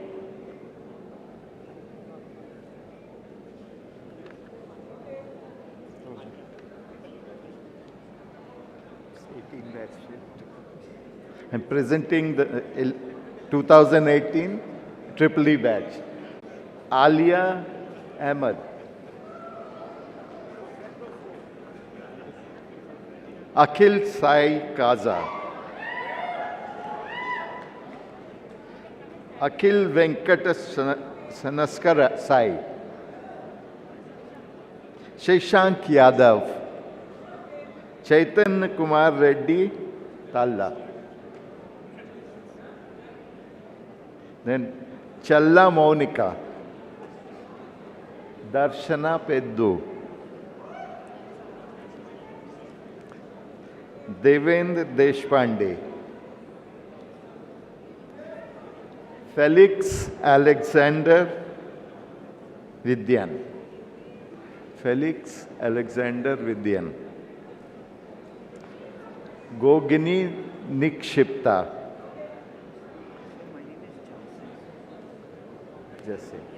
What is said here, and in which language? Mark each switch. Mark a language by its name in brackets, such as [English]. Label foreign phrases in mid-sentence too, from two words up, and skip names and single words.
[English] I'm presenting the 2018 Triple E batch. Alia Ahmed, Akhil Sai Kaza, Akhil Venkata Sanaskara Sai, Shashank Yadav, Chaitanya Kumar Reddy Talla, then Challa Monica, Darshana Peddu, Devendra Deshpande, Felix Alexander Vidyan, Felix Alexander Vidyan, Gogini Nikshipta, Jesse.